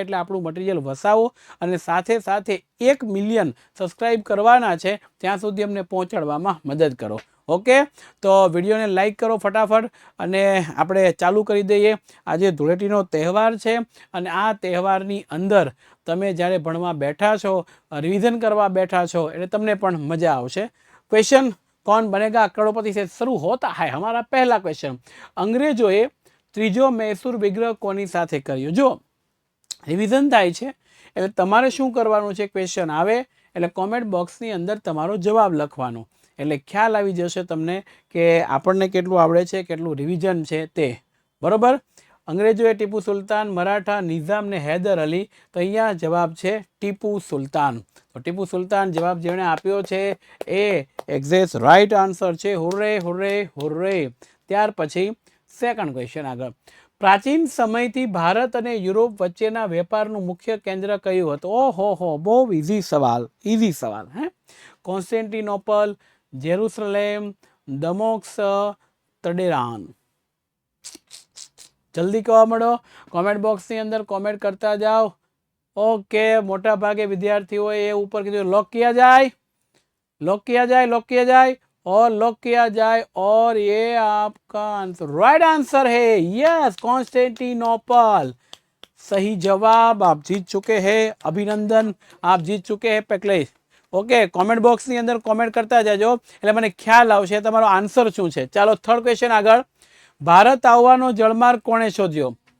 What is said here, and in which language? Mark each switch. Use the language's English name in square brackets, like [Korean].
[Gujarati] એટલે આપણું મટીરિયલ વસાવો અને સાથે સાથે 1 મિલિયન સબસ્ક્રાઈબ કરવાના છે ત્યાં સુધી અમને પહોંચાડવામાં મદદ કરો. ઓકે, તો વિડીયોને લાઈક કરો ફટાફટ અને આપણે ચાલુ કરી દઈએ. આજે ધૂળેટીનો તહેવાર છે અને આ તહેવારની અંદર તમે જ્યારે ભણવા બેઠા છો, રિવિઝન કરવા બેઠા છો એટલે તમને પણ મજા આવશે. [Hindi] क्वेश्चन कौन बनेगा करोड़पति से शुरू होता है. हमारा पहला क्वेश्चन, [Gujarati] अंग्रेजोए ત્રીજો મૈસૂર વિગ્રહ કોની સાથે કર્યો? જો રિવિઝન થાય છે એટલે તમારે શું કરવાનું છે, ક્વેશ્ચન આવે એટલે કોમેન્ટ બોક્સની અંદર તમારો જવાબ લખવાનો, એટલે ખ્યાલ આવી જશે તમને કે આપણને કેટલું આવડે છે, કેટલું રિવિઝન છે તે. બરોબર, અંગ્રેજોએ ટીપુ સુલતાન, મરાઠા, નિઝામ ને હૈદર અલી. તો અહીંયા જવાબ છે ટીપુ સુલતાન. તો ટીપુ સુલતાન જવાબ જેણે આપ્યો છે એ એક્ઝેક્ટ રાઈટ આન્સર છે. હુર્રે હુર્રે હુર્રે. ત્યાર પછી સેકન્ડ ક્વેશ્ચન આગળ, પ્રાચીન સમયથી ભારત અને યુરોપ વચ્ચેના વેપારનું મુખ્ય કેન્દ્ર કયું હતું? ઓહો હો, બહુ ઇઝી સવાલ, ઇઝી સવાલ. Constantinople, Jerusalem, દમોક્સ, તડેરાન. જલ્દી કહેવા મળો, કોમેન્ટ બોક્સની અંદર કોમેન્ટ કરતા જાઓ. [Hindi] ओके, मोटा भागे विद्यार्थियों ये ऊपर की लॉक किया जाए, लॉक किया जाए, लॉक किया जाए और लॉक किया जाए और ये आपका आंसर राइट आंसर है. यस, कॉन्स्टेंटिनोपल सही जवाब. आप जीत चुके हैं, अभिनंदन, आप जीत चुके हैं पेकलेस. [Gujarati] ओके, कॉमेंट बॉक्स ની અંદર કોમેન્ટ કરતા જજો એટલે મને ખ્યાલ આવશે તમારો આન્સર શું છે. ચાલો થર્ડ ક્વેશ્ચન આગળ, ભારત આવવાનો જળમાર્ગ કોણે શોધ્યો?